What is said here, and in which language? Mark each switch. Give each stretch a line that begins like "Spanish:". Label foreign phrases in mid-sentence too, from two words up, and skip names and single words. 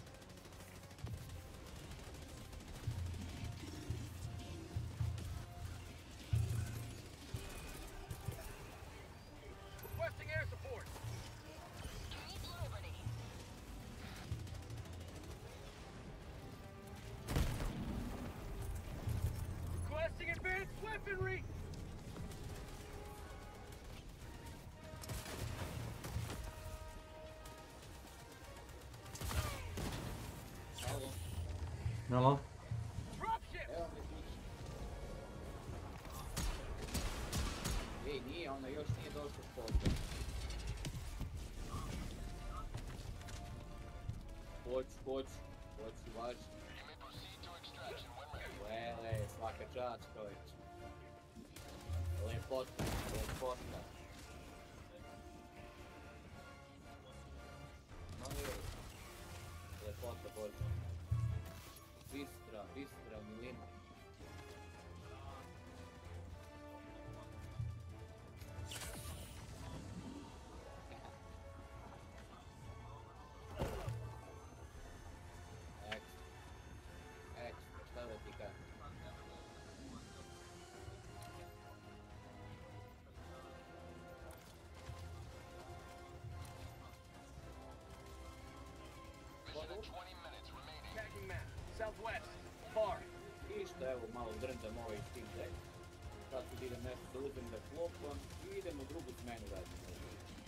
English: Requesting air support. Keep liberty. Requesting advanced weaponry.
Serbian: Jelo?
English: Dropship.
Serbian: Ej, nije, ona još nije došla s posta. Hoću, važi.
English: You may proceed to extraction when ready.
Serbian: Lele, svaka čast, čovječ. Lepota. Lepota, Bože. Bistra, milina. Ekstra, šta da ti kažem?
English: Mission in 20 minutes remaining. Tagging map. Southwest. Far.
Serbian: Isto, evo, malo drndam ovaj Steam Deck. Sad ću da idem nešto da uzem da klopam i idem u drugu smenu raditi.